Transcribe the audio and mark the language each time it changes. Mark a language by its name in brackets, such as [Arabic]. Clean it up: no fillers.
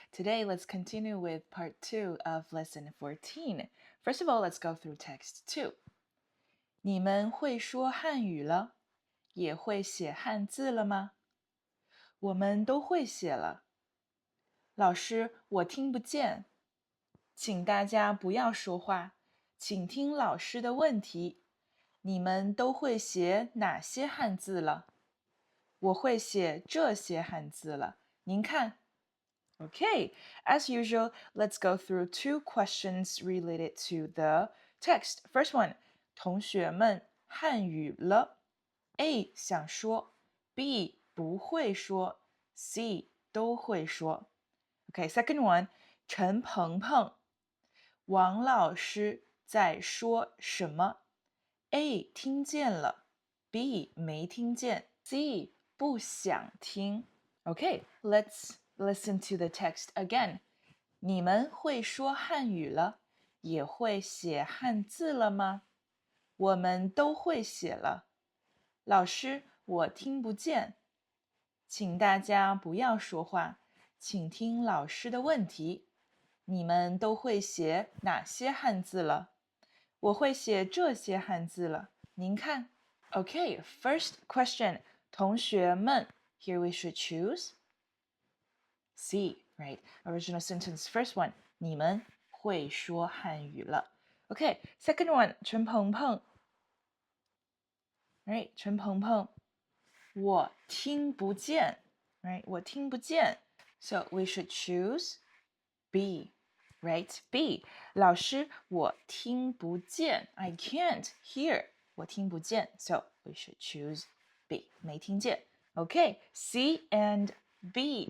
[English] Today, let's continue with part 2 of lesson 14. First of all, let's go through text 2. [Chinese] 你们会说汉语了，也会写汉字了吗？我们都会写了。老师，我听不见，请大家不要说话，请听老师的问题。你们都会写哪些汉字了？我会写这些汉字了。您看。 [English] Okay, as usual, let's go through two questions related to the text. First one, [Chinese] 同学们汉语了 A 想说 B 不会说 C 都会说 [English] Okay, second one, [Chinese] 陈鹏鹏王老师在说什么 A 听见了 B 没听见 C 不想听 [English] Okay, let's listen to the text again. [Chinese] 你们会说汉语了，也会写汉字了吗？我们都会写了。老师，我听不见，请大家不要说话，请听老师的问题。你们都会写哪些汉字了？我会写这些汉字了。您看。 [English] Okay, first question. [Chinese] 同学们 [English] Here we should choose C, right? Original sentence, first one. [Chinese] 你们会说汉语了。 [English] Okay, second one. 陈鹏鹏 right? [Chinese] 陈鹏鹏我听不见 right? 我听不见 [English] So we should choose B, right? B. [Chinese] 老师，我听不见 [English] I can't hear. [Chinese] 我听不见 [English] So we should choose B. [Chinese] 没听见 [English] Okay, C and B.